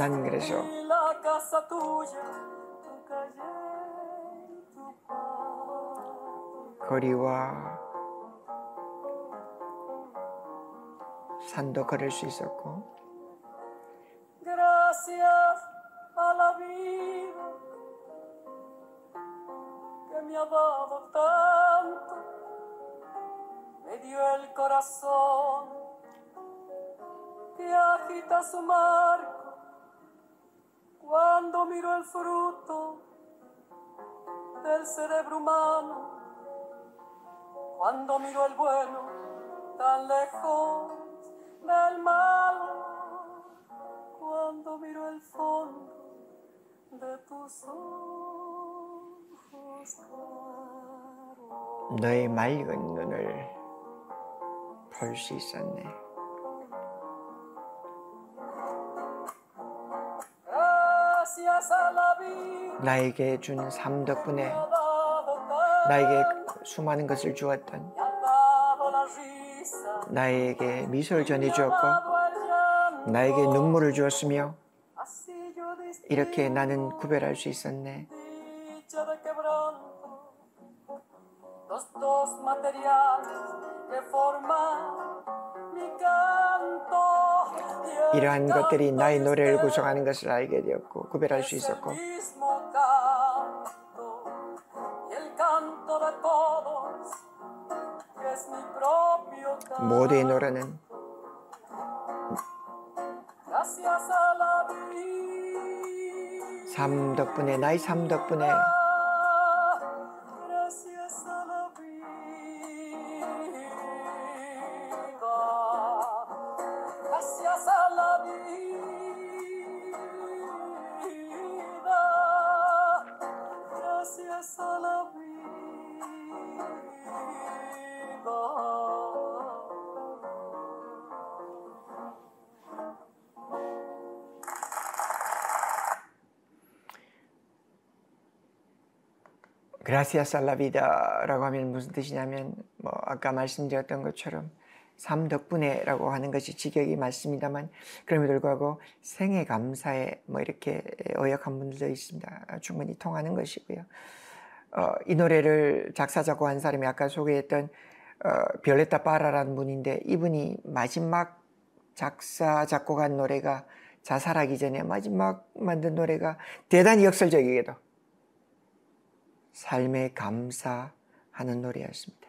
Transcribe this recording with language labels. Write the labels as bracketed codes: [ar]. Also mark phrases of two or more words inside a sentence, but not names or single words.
[ko] 난 그래서 [es] y la casa tuya, tu calle, tu paz. [ko] 거리와 산도 걸을 수 있었고 [es] Gracias a la vida que me ha dado tanto, me dio el corazón que agita su marco cuando miro el fruto del cerebro humano, cuando miro el bueno tan lejos del malo, cuando cuando miro el fondo de tus ojos claros. [ko] 너의 맑은 눈을 볼 수 있었네. [es] Gracias a la vida [ko] 나에게 준 삶 덕분에 [es] me ha dado [ko] 나에게 [es] tanto, [ko] 수많은 것을 주었던, [es] me ha dado la risa, [ko] 나에게 미소를 [es] me ha [ko] 전해주었고 [es] dado el llanto. [ko] 나에게 눈물을 주었으며 [es] Así yo distingo [ko] 이렇게 나는 구별할 수 있었네. [es] dicha de quebranto, los dos materiales que forman mi canto. Y el [ko] 이러한 것들이 [es] canto [ko] 나의 노래를 [es] de [ko] 구성하는 것을 알게 되었고 구별할 수 [es] es el [ko] 있었고 [es] mismo canto, y el canto de todos, que es mi propio [ko] 모두의 [es] canto. [ko] 노래는 [es] Gracias a la vida. [ko] 삶 덕분에, 나의 삶 덕분에 [es] Gracias a la vida. Gracias a la vida. Gracias a la vida. Gracias a la vida [ko] 라고 하면 무슨 뜻이냐면 아까 말씀드렸던 것처럼 삶 덕분에라고 하는 것이 직역이 맞습니다만 그럼에도 불구하고 생애 감사에 이렇게 어역한 분들도 있습니다. 충분히 통하는 것이고요. 이 노래를 작사 작곡한 사람이 아까 소개했던 비올레타 파라라는 분인데 이분이 마지막 작사 작곡한 노래가 자살하기 전에 마지막 만든 노래가 대단히 역설적이게도 삶에 감사하는 노래였습니다.